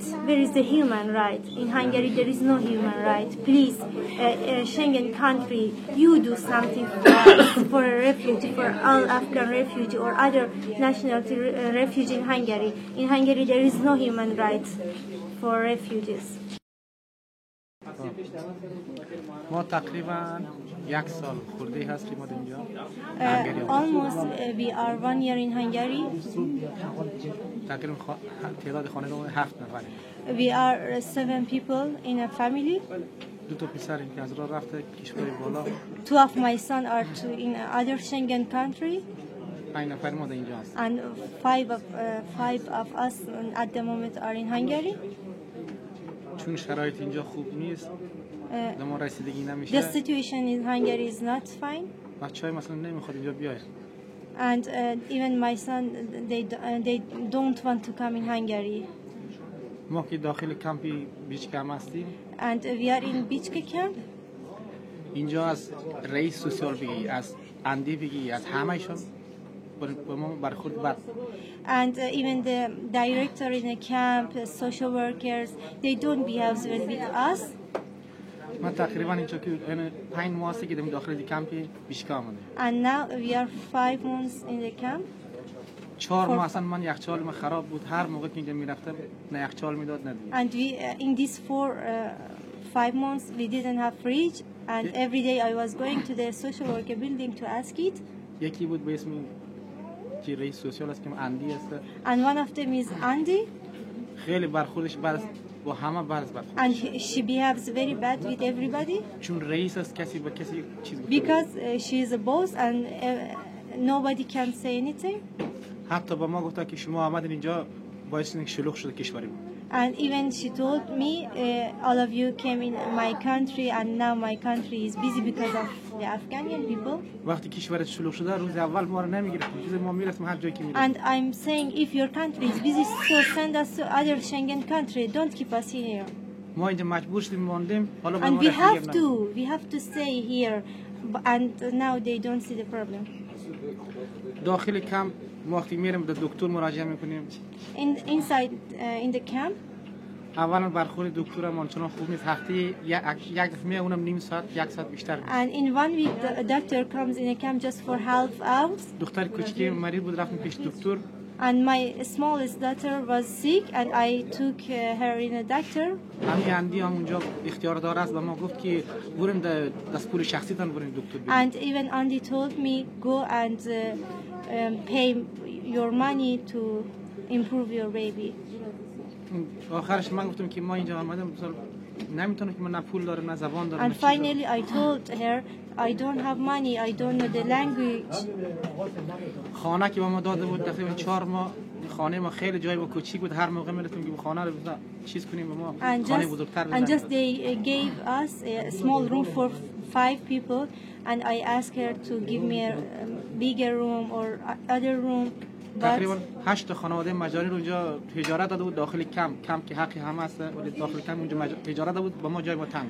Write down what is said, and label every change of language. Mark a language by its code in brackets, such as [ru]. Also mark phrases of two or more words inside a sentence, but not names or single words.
[en] Where is the human right? In Hungary there is no human right. Please, Schengen country, you do something for us, for a refugee, for all Afghan refugee or other nationality refugee in Hungary. In Hungary there is no human right for refugees. [fa] ما تقریبا 1 سال خورده هستیم اینجا. [en] Almost we are 1 year in Hungary. [fa] تقریبا تعداد خانواده 7 نفره. [en] We are 7 people in a family. [fa] 2 تا پسر که از راه رفته کشور بالا. [en] 2 of my son are in other Schengen country. [fa] 5 نفر ما در اینجا هست. [en] And 5 of us at the moment are in Hungary. [fa] چون شرایط اینجا خوب نیست. ما رسیدگی نمیشه. [en] The situation in Hungary is not fine. [fa] بچه‌های مثلا نمیخواد اینجا بیاید. [en] And even my son they don't want to come in Hungary. [fa] ما که داخل کمپی بیچکم هستیم. [en] And we are in Bichke camp. [fa] اینجا از رئیس سوسیال بگی، از اندی بگی، از همه‌شون با ما برخورد بد. [en] And even the director in the camp, social workers, they don't behave well with us. [fa] من تقریبا اینجا که 5 ماه است که داخل کمپ بیشکا آمده. [en] And now we are 5 months in the camp. [fa] 4 ماه اصلا من یخچال من خراب بود، هر موقع که اینجا میرفتم نه یخچال میداد نه دیگه. [en] And we in these 5 months we didn't have fridge, and every day I was going to the social worker building to ask it. [fa] یکی بود به اسم که رئیس سوسیال است که اندی است. [en] And one of them is Andy. [fa] خیلی برخوردش بد با همه بد برخورد. [en] And she behaves very bad with everybody. [fa] چون رئیس است کسی با کسی چیز گفت. [en] Because she is a boss and nobody can say anything. [fa] حتی با ما گفت که شما آمدین اینجا باعث اینکه شلوغ شده کشوری ما. [en] And even she told me all of you came in my country and now my country is busy because of the Afghanian people. [fa] وقتی کشورت شلوغ شده روز اول ما رو نمیگرفتیم، روز ما میرسیم هر جایی که میریم. [en] And I'm saying if your country is busy so send us to other Schengen country, don't keep us here. [fa] ما اینجا مجبور شدیم ماندیم، حالا [en] And we have to stay here and now they don't see the problem. [fa] داخل کمپ وقتی میریم به دکتر مراجعه میکنیم. [en] Inside in the camp. [fa] اولا برخورد دکتر ما چون خوب نیست، هفته یک دفعه میاد اونم نیم ساعت 1 ساعت بیشتر. [en] And in 1 week the doctor comes in a camp just for half hours. [fa] دختر کوچکی مریض بود رفتیم پیش دکتر. [en] And my smallest daughter was sick and I took her in a doctor. [fa] همین اندی هم اونجا اختیار دار است و ما گفت که بریم دست پول شخصیتان بریم دکتر ببینیم. [en] And even Andy told me go and pay your money to improve your baby. [fa] آخرش من گفتم که ما اینجا آمدیم نمیتونم که من نه پول دارم نه زبان دارم. [en] And finally I told her I don't have money, I don't know the language. [fa] خانه که با ما داده بود تقریبا 4 ماه خانه ما خیلی جای با کوچیک بود، هر موقع میرفتیم که خانه رو چیز کنیم به ما خانه بزرگتر بزنیم. [en] And just they gave us a small room for 5 people and I asked her to give me a bigger room or other room. [fa] تقریبا 8 خانواده مجاری رو اونجا اجاره داده بود داخل کمپ که حقی همه است ولی داخل کمپ اونجا اجاره داده بود با ما جای با تنگ.